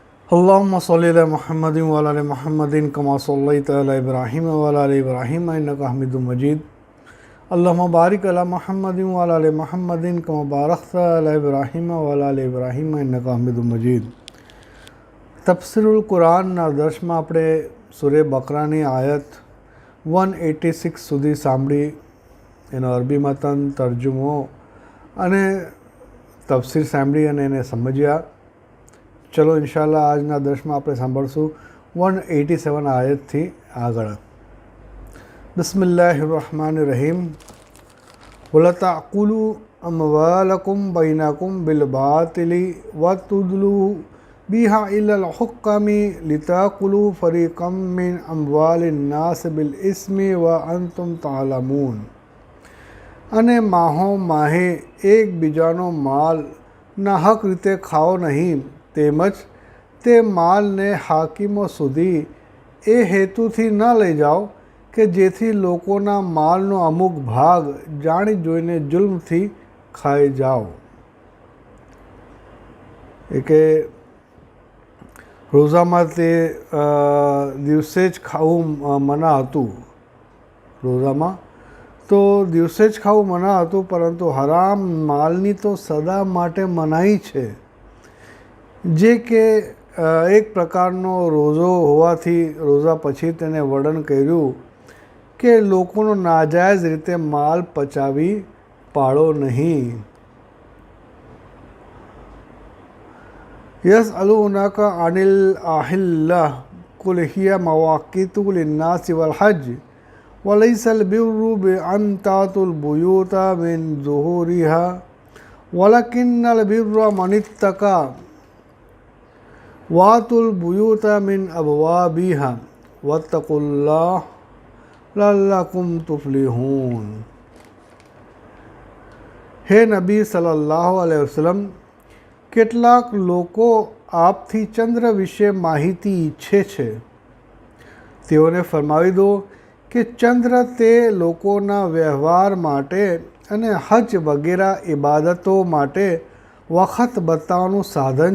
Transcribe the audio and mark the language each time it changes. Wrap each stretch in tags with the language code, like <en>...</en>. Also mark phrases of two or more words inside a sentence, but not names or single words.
<ar>اللهم صل على محمد وعلى محمد كما صليت على إبراهيم وعلى إبراهيم إنك حميد مجيد. اللهم بارك على محمد وعلى محمد كما باركت على إبراهيم وعلى إبراهيم إنك حميد مجيد.</ar> <gu>तफसीरुल कुरानના દર્શમાં આપણે સૂરે બકરાની આયત 186 સુધી સાંભળી, એનો અરબી મતન, તર્જુમો અને તફસીર સાંભળી અને એને સમજ્યા। ચલો ઇન્શાલ્લાહ આજના દર્શમાં આપણે સાંભળશું 187 આયતથી આગળ।</gu> <ar>بسم الله الرحمن الرحيم. ولا تأكلوا أموالكم بينكم بالباطل وتدلوا بها إلى الحكام لتأكلوا فريقا من أموال الناس بالإثم وأنتم تعلمون.</ar> <gu>અને માહો માહે એક બીજાનો માલ નાહક રીતે ખાઓ નહીં, તેમજ તે માલ ને હાકિમો સુધી એ હેતુથી ન લઈ જાઓ કિ જેથી લોકોના માલનો અમુક ભાગ જાણી જોઈને જુલ્મથી ખાઈ જાઓ। एके રોઝામાં તે દિવસે જ ખાવું મના હતું, રોઝામાં તો દિવસે જ ખાવું મના હતું, પરંતુ હરામ માલની તો સદા માટે મનાઈ છે। જે કે એક પ્રકારનો રોઝો હોવાથી રોઝા પછી તેને વર્ણન કર્યું કે લોકોનો નાજાયઝ રીતે માલ પચાવી પાડો નહીં।</gu> <ar>يسألونك عن الأهلة قل هي مواقيت للناس والحج وليس البر بأن تأتوا البيوت من ظهورها ولكن البر من اتقى وأتوا البيوت من أبوابها واتقوا الله لعلكم تفلحون.</ar> <gu>હે નબી</gu> <ar>صلى الله عليه وسلم,</ar> <gu>કેટલાક લોકો આપથી ચંદ્ર વિશે માહિતી ઈચ્છે છે, તેઓને ફરમાવી દો કે ચંદ્ર તે લોકોના વ્યવહાર માટે અને હજ વગેરે ઇબાદતો માટે વખત બતાવવાનું સાધન</gu>